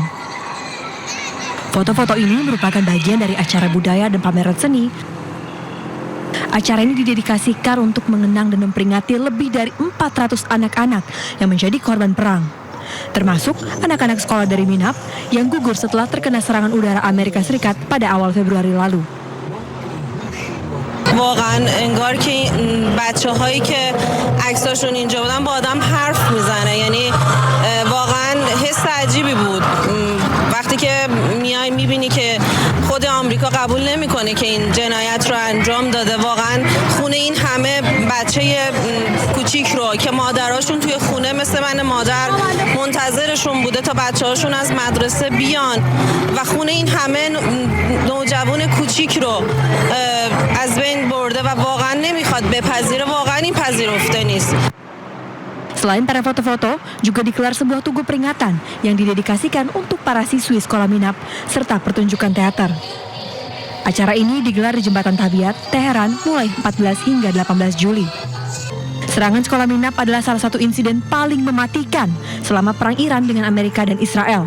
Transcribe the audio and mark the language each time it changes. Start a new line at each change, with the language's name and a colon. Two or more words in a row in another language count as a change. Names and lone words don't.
Indonesian: Foto-foto ini merupakan bagian dari acara budaya dan pameran seni. Acara ini didedikasikan untuk mengenang dan memperingati lebih dari 400 anak-anak yang menjadi korban perang. Termasuk anak-anak sekolah dari Minab yang gugur setelah terkena serangan udara Amerika Serikat pada awal Februari lalu.
Persian: واقعا انگار که بچه‌هایی که عکساشون اینجا بودن با آدم حرف میزنه یعنی واقعا حس عجیبی بود وقتی که میای میبینی که خود آمریکا قبول نمیکنه که این جنایت رو انجام داده واقعا خونه این همه بچه کوچیک رو که مادراشون توی خونه مثل من مادر منتظرشون بوده تا بچه‌هاشون از مدرسه بیان و خونه این همه نوجوان کوچیک رو از بین برده و واقعا نمیخواد بپذیره واقعا این پذیرفته نیست.
Indonesian: Selain para foto-foto, juga dikelar sebuah tugu peringatan yang didedikasikan untuk para siswi sekolah Minab serta pertunjukan teater. Acara ini digelar di Jembatan Tabiat, Teheran mulai 14 hingga 18 Juli. Serangan sekolah Minab adalah salah satu insiden paling mematikan selama perang Iran dengan Amerika dan Israel.